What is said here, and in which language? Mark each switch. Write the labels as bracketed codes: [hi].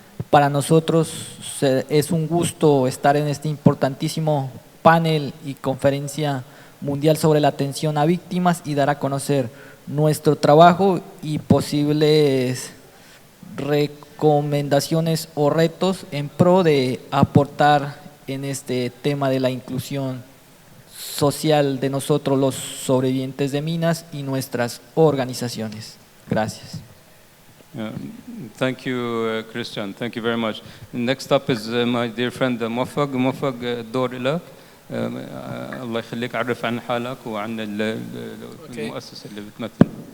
[es] Para nosotros es un gusto estar en este importantísimo panel y conferencia mundial sobre la atención a víctimas y dar a conocer nuestro trabajo y posibles recomendaciones o retos en pro de aportar en este tema de la inclusión social de nosotros los sobrevivientes de minas y nuestras organizaciones. Gracias. [en] Thank you, Christian. Thank you very much. Next up is my dear friend Moaffak. [ar] Moaffak, الدور لك. الله يخليك عرف عن حالك وعن المؤسسة اللي بتمثل.